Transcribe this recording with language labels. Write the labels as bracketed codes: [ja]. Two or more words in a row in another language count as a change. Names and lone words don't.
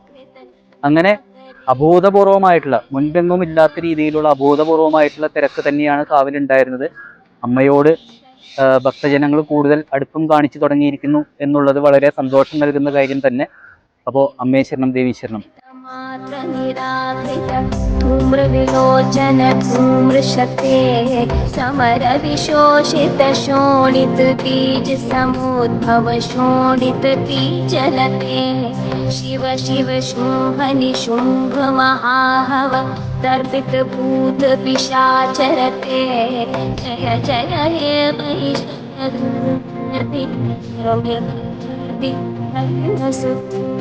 [ml] അങ്ങനെ അഭൂതപൂർവമായിട്ടുള്ള, മുൻപെങ്ങും ഇല്ലാത്ത രീതിയിലുള്ള അഭൂതപൂർവമായിട്ടുള്ള തിരക്ക് തന്നെയാണ് കാവിലുണ്ടായിരുന്നത്. അമ്മയോട് ഭക്തജനങ്ങൾ കൂടുതൽ അടുപ്പം കാണിച്ചു തുടങ്ങിയിരിക്കുന്നു എന്നുള്ളത് വളരെ സന്തോഷം നൽകുന്ന കാര്യം തന്നെ. അപ്പോൾ അമ്മേശ്വരണം ദേവീശ്വരണം. [sa] धूम्रविलोचन धूम्रशते समर विशोषित शोणित बीज समुद्भव शोणित बीजलते शिव शिव शुंभ निशुंभ महाहव दर्पित भूत पिशाचरते जय जय हे महिषासुरमर्दिनी